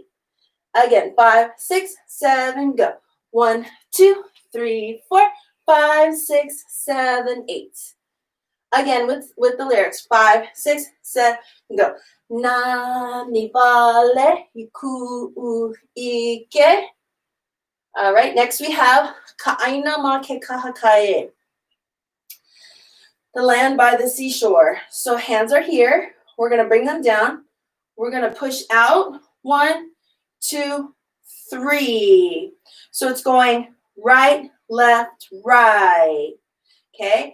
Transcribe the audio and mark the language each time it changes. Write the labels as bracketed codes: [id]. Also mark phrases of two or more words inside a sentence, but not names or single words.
[en] Again, 5, 6, 7, go. 1, 2, 3, 4, 5, 6, 7, 8. Again, with the lyrics, 5, 6, 7, go. [haw] Nani vale iku ike. [en] All right, next we have [haw] ʻaina ma ke kahakae. [en] The land by the seashore. So hands are here. We're going to bring them down. We're going to push out. 1, 2, 3. So it's going right, left, right. Okay?